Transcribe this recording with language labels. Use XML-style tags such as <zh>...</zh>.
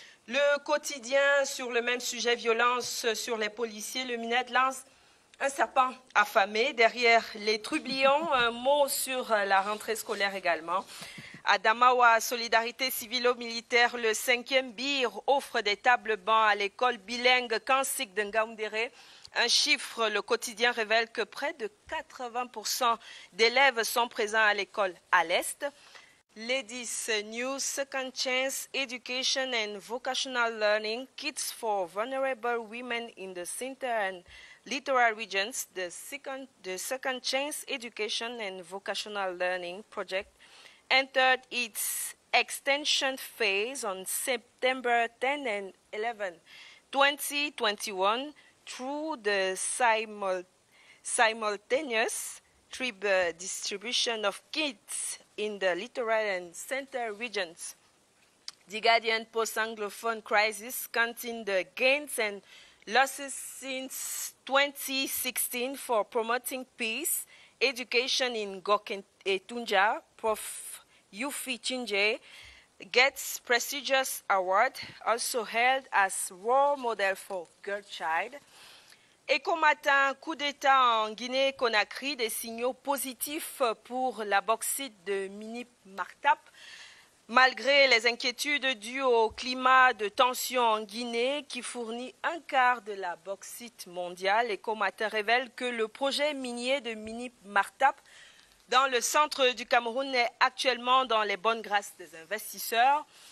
<fr>Le quotidien sur le même sujet, violence sur les policiers, le MINED lance un serpent affamé derrière les trublions, un mot sur la rentrée scolaire également. À Damawa, Solidarité civilo-militaire, le 5e BIR offre des tables-bancs à l'école bilingue Kansik de Ngaoundéré. Un chiffre, le quotidien révèle que près de 80% d'élèves sont présents à l'école à l'Est.</fr> <en>Ladies News, Second Chance Education and Vocational Learning, Kids for Vulnerable Women in the Center and Littoral Regions, the Second Chance Education and Vocational Learning project entered its extension phase on September 10 and 11, 2021 through the simultaneous distribution of kits in the littoral and center regions. The Guardian post-Anglophone crisis counting the gains and losses since 2016 for promoting peace, education in Goken Tunja. Prof. Yufi Chinje gets prestigious award, also held as role model for girl child.</en> <fr>Ecomatin, coup d'État en Guinée-Conakry, des signaux positifs pour la bauxite de Minip Martap. Malgré les inquiétudes dues au climat de tension en Guinée qui fournit un quart de la bauxite mondiale, Ecomatin révèle que le projet minier de Minip Martap dans le centre du Cameroun est actuellement dans les bonnes grâces des investisseurs.</fr>